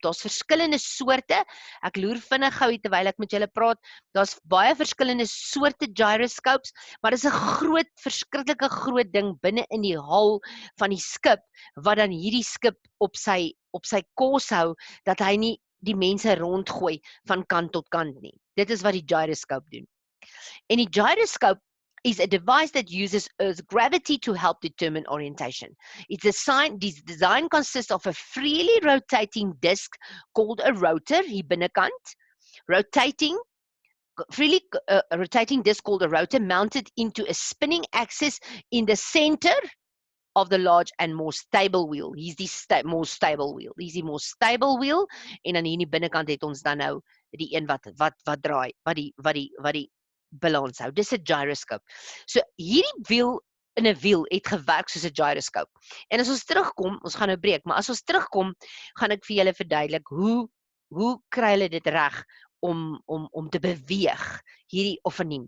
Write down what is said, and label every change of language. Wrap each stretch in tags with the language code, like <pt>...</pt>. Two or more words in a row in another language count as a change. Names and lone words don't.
<af>Daar's verskillende soorte, ek loer vinnig gou hier terwyl ek met julle praat, daar's baie verskillende soorte gyroscopes, maar dis 'n groot, verskriklike groot ding binne in die hal van die skip, wat dan hierdie skip op sy koers hou, dat hy nie die mense rondgooi van kant tot kant nie. Dit is wat die gyroscope doen. En die</af> <en>gyroscope is a device that uses Earth's gravity to help determine orientation. This design consists of a freely rotating disc called a rotor,</en> <af>hier binnekant,</af> <en>freely rotating disc called a rotor mounted into a spinning axis in the center of the large and more stable wheel. Here's die more stable wheel. Here's die more stable wheel,</en> <af>en dan hier in die binnekant het ons dan nou die een wat draai, wat die balans hou. Dis 'n gyroscope. So hierdie wiel in 'n wiel het gewerk soos 'n gyroscope. En as ons terugkom, ons gaan nou breek, maar as ons terugkom, gaan ek vir julle verduidelik hoe kry hulle dit reg om te beweeg, hierdie Ophanim.</af>